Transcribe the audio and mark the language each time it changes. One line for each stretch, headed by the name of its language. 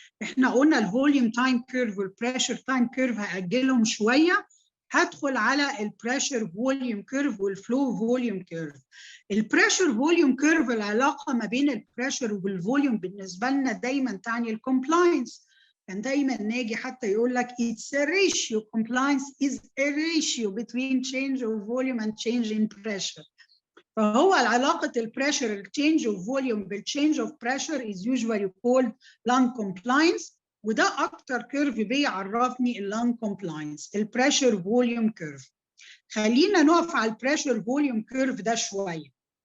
Arabic: احنا قلنا الفوليوم تايم كيرف والبريشر تايم كيرف هاجلهم شويه، هدخل على البريشر فوليوم كيرف والفلو فوليوم كيرف. البريشر فوليوم كيرف العلاقه ما بين البريشر والفوليوم بالنسبه لنا دايما تعني الكومبلاينس. كان دايما ناجي حتى يقول لك
English: it's a ratio, compliance is a ratio between change of volume and change in pressure.
Arabic: فهو علاقة البريشر
English: change of volume
Arabic: بالchange of pressure
English: is usually called lung compliance،
Arabic: وده أكتر كيرف بيعرفني اللانج compliance، البريشر فوليوم كيرف. خلينا نقف على البريشر فوليوم كيرف ده شوية.